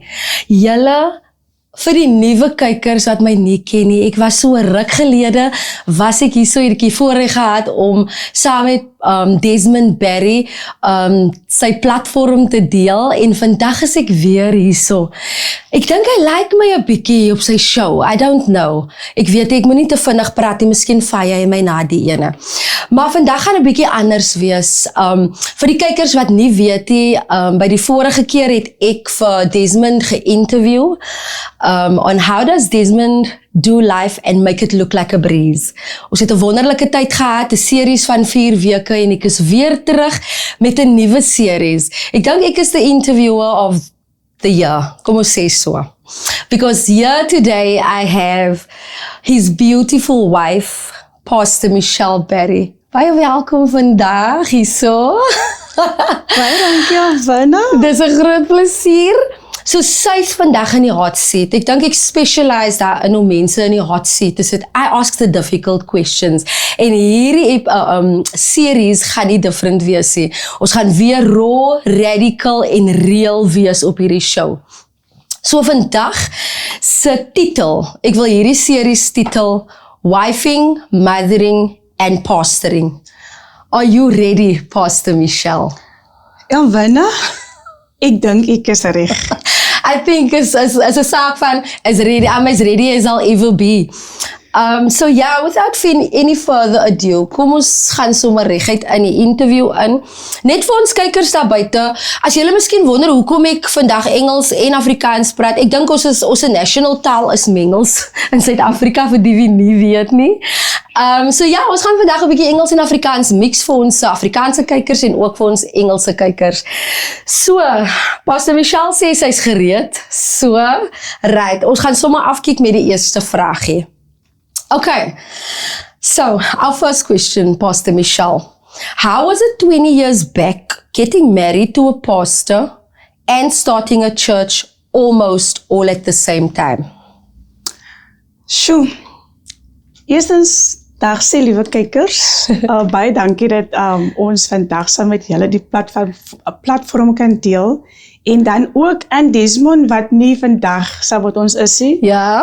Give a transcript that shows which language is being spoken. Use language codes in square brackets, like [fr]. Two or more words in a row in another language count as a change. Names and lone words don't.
[af] Julle, vir die nuwe kykers wat my nie ken nie, ek was so 'n ruk gelede, was ek hier so hierdie voorreg gehad om saam met Desmond Barry sy platform te deel en vandag is ek weer hierso. Ek dink hy like my 'n bietjie op sy show, [en] I don't know. [af] Ek weet ek moet nie te vinnig praat nie, miskien vaai hy my na die ene. Maar vandag gaan 'n bietjie anders wees. Vir die kykers wat nie weet nie, by die vorige keer het ek vir Desmond geïnterview [en] on how does Desmond do life and make it look like a breeze. [af] Ons het 'n wonderlike tyd gehad, 'n series van 4 weke en ek is weer terug met 'n nuwe series. Ek dink ek is [en] the interviewer of the year, [af] kom ons sê so. [en] Because here today I have his beautiful wife, Pastor Michelle Barry. [af] Baie welkom vandag hierso. Baie dankie, Alvina. Dis 'n groot plesier. So sy is vandag in die [en] hot seat. [af] Ek dink ek specialize daarin om mense in die [en] hot seat [af] te sit. [en] I ask the difficult questions. [af] En hierdie series gaan nie different wees nie. Ons gaan weer [en] raw, radical [af] en real wees op hierdie show. So vandag se titel, ek wil hierdie series titel Wifing, [en] Mothering and Pastoring. Are you ready, Pastor Michelle? [af] Alvina, ek dink ek is reg. [en] I think is [af] 'n saak van [en] as ready as I'll ever be. So yeah, without any further ado, [af] kom ons gaan sommer reguit in die interview in. Net vir ons kykers daar buite, as julle miskien wonder hoekom ek vandag Engels en Afrikaans praat, ek dink ons national taal is Engels in Suid-Afrika vir die wie nie weet nie. So ja, ons gaan vandag 'n bietjie Engels en Afrikaans mix vir ons Afrikaanse kykers en ook vir ons Engelse kykers. So, Pastor Michelle sê sy's gereed. So, right, ons gaan sommer afkyk met die eerste vraagie. [en] Okay, so our first question, Pastor Michelle. How was it 20 years back getting married to a pastor and starting a church almost all at the same time? [af] Sjoe, eerstens, dag sê liewe kykers, baie dankie dat ons vandag saam met julle die platform kan deel. En dan ook aan Desmond wat nie vandag saam met ons is nie. Ja.